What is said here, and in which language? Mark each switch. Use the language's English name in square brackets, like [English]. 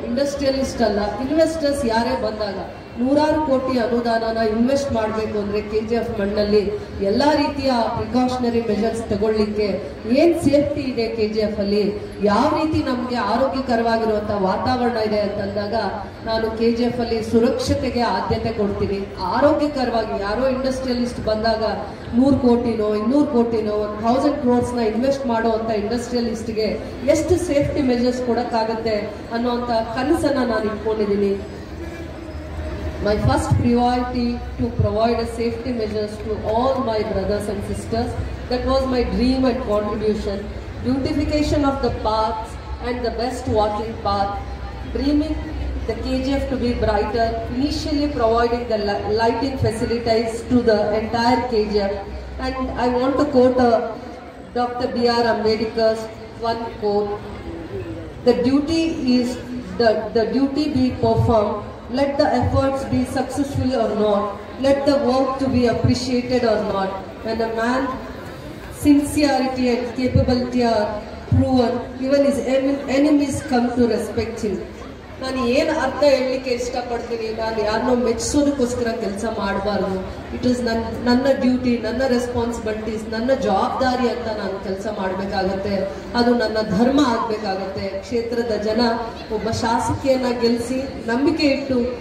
[Kannada] Industrialist ಅಲ್ಲ, investors ಯಾರೇ ಬಂದಾಗ 100 ಕೋಟಿ ಅನುದಾನನ ಇನ್ವೆಸ್ಟ್ ಮಾಡಬೇಕು ಅಂದ್ರೆ KGF ಮಣ್ಣಲ್ಲಿ ಎಲ್ಲಾ ರೀತಿಯ ಪ್ರಿಕಾಷನರಿ ಮೆಜರ್ಸ್ ತಗೊಳ್ಳಿಕ್ಕೆ ಏನ್ ಸೇಫ್ಟಿ ಇದೆ KGF ಅಲ್ಲಿ, ಯಾವ ರೀತಿ ನಮ್ಗೆ ಆರೋಗ್ಯಕರವಾಗಿರುವಂತಹ ವಾತಾವರಣ ಇದೆ ಅಂತಂದಾಗ ನಾನು KGF ಅಲ್ಲಿ ಸುರಕ್ಷತೆಗೆ ಆದ್ಯತೆ ಕೊಡ್ತೀನಿ. ಆರೋಗ್ಯಕರವಾಗಿ ಯಾರೋ ಇಂಡಸ್ಟ್ರಿಯಲಿಸ್ಟ್ ಬಂದಾಗ 100 ಕೋಟಿನೋ 200 ಕೋಟಿನೋ 1000 crores ಇನ್ವೆಸ್ಟ್ ಮಾಡುವಂತ ಇಂಡಸ್ಟ್ರಿಯಲಿಸ್ಟ್ಗೆ ಎಷ್ಟು ಸೇಫ್ಟಿ ಮೆಜರ್ಸ್ ಕೊಡಕ್ಕಾಗತ್ತೆ ಅನ್ನುವಂತ ಕನಸನ್ನ ನಾನು ಇಟ್ಕೊಂಡಿದ್ದೀನಿ. [English] My first priority to provide a safety measures to all my brothers and sisters. That was my dream and contribution. Beautification of the paths and the best walking path. Dreaming the KGF to be brighter. Initially providing the lighting facilities to the entire KGF. And I want to quote Dr. B.R. Ambedkar's one quote. The duty is the duty be performed. Let the efforts be successful or not. Let the work to be appreciated or not. When a man's sincerity and capability are proven, even his enemies come to respect him. [Kannada] ನಾನು ಏನು ಅರ್ಥ ಹೇಳಲಿಕ್ಕೆ ಇಷ್ಟಪಡ್ತೀನಿ, ನಾನು ಯಾರನ್ನೋ ಮೆಚ್ಚಿಸೋದಕ್ಕೋಸ್ಕರ ಕೆಲಸ ಮಾಡಬಾರ್ದು. [English] it is [Kannada] ನನ್ನ ಡ್ಯೂಟಿ, ನನ್ನ ರೆಸ್ಪಾನ್ಸಿಬಿಲಿಟೀಸ್, ನನ್ನ ಜವಾಬ್ದಾರಿ ಅಂತ ನಾನು ಕೆಲಸ ಮಾಡಬೇಕಾಗತ್ತೆ. ಅದು ನನ್ನ ಧರ್ಮ ಆಗಬೇಕಾಗತ್ತೆ. ಕ್ಷೇತ್ರದ ಜನ ಒಬ್ಬ ಶಾಸಕಿಯನ್ನ ಗೆಲ್ಲಿಸಿ ನಂಬಿಕೆ ಇಟ್ಟು